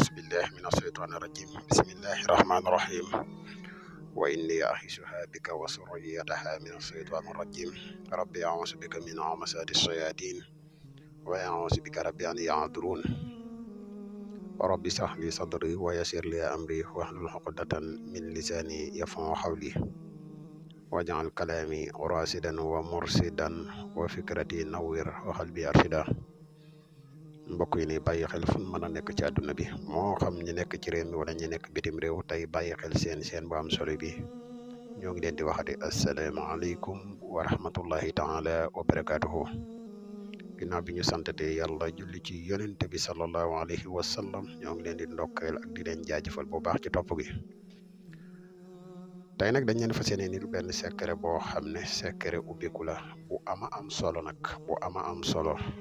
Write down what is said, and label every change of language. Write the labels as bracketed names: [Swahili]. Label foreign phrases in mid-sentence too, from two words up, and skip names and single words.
[Arabic] بالله من الشيطان الرجيم بسم الله الرحمن الرحيم وإني أعيذها بك وذريتها من الشيطان الرجيم ربي أعوذ بك من همزات الشياطين وأعوذ بك ربي أن يحضرون ربي اشرح لي صدري ويسر لي أمري واحلل عقدة من لساني يفقهوا قولي واجعل كلامي راشدا ومرشدا وفكرتي نوّر وقلبي أرشدا [Wolof] mbokk yi ni bàyyi xel fu mën a nekk ci àdduna bi moo xam ñi nekk ci réew mi wala ñi nekk bitim réew tey bàyyi xel seen bu am solo bi ñoo ngi leen di waxati [Arabic] السلام عليكم ورحمة الله تعالى وبركاته [Wolof] ginnaaw bi ñu santate yàlla julli ci yonente bi [Arabic] صلى الله عليه وسلم [Wolof] ñoo ngi leen di ndokkeel ak di leen jaajëfal bu baax ci topp gi tey nag dañ leen fas yéene ni benn secret boo xam ne secret ubbiku la bu ama am solo nag bu ama am solo